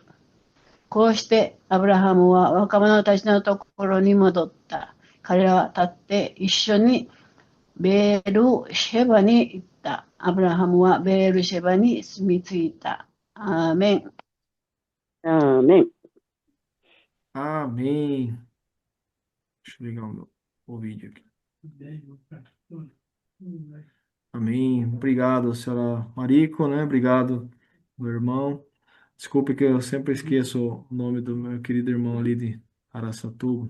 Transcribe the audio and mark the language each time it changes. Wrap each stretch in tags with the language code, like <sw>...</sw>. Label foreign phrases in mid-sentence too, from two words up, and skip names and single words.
<ja>こうしてアブラハムは若者たちのところに戻った。彼らは立って一緒にベールシェバに行った。アブラハムはベールシェバに住み着いた。アーメン。アーメン。</ja> <pt>Amém. Deixa eu ligar o vídeo aqui. Amém. Obrigado, senhora Marico, né? Obrigado, meu irmão. Desculpe que eu sempre esqueço o nome do meu querido irmão ali de Araçatuba.</pt>